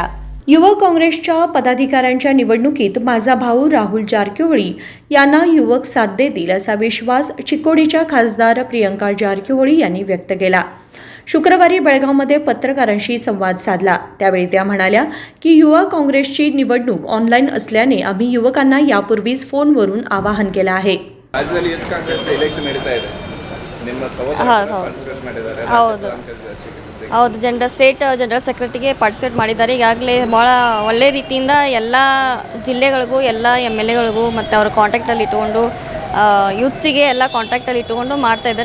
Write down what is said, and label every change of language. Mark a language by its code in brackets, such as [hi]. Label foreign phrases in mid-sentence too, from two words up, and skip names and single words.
[mr] युवक काँग्रेसच्या पदाधिकाऱ्यांच्या निवडणुकीत माझा भाऊ राहुल जारकीहोळी यांना युवक साथ देतील असा विश्वास चिकोडीच्या खासदार प्रियंका जारकीहोळी यांनी व्यक्त केला. शुक्रवारी बेळगावमध्ये पत्रकारांशी संवाद साधला. त्यावेळी त्या म्हणाल्या की युवा काँग्रेसची निवडणूक ऑनलाईन असल्याने आम्ही युवकांना यापूर्वीच फोनवरून आवाहन केलं आहे. [kn] ರಾಜ್ಯದಲ್ಲಿ ಯೂತ್ ಕಾಂಗ್ರೆಸ್ ಎಲೆಕ್ಷನ್ ನಡೀತಾ ಇದೆ. ನಿಮ್ಮ ಸಹೋದರ ಪಾರ್ಟಿಸಿಪೇಟ್ ಮಾಡಿದ್ದಾರೆ. ಹೌದು [en] state general secretaryಗೆ participate [kn] ಮಾಡಿದ್ದಾರೆ. ಈಗಾಗಲೇ ಭಾಳ ಒಳ್ಳೆ ರೀತಿಯಿಂದ ಎಲ್ಲ ಜಿಲ್ಲೆಗಳಿಗೂ ಎಲ್ಲ MLAಗಳಿಗೂ ಮತ್ತು ಅವರ ಕಾಂಟ್ಯಾಕ್ಟಲ್ಲಿ ಇಟ್ಕೊಂಡು ಯೂತ್ಸಿಗೆ ಎಲ್ಲ ಕಾಂಟ್ಯಾಕ್ಟಲ್ಲಿ ಇಟ್ಕೊಂಡು ಮಾಡ್ತಾ ಇದ್ದಾರೆ.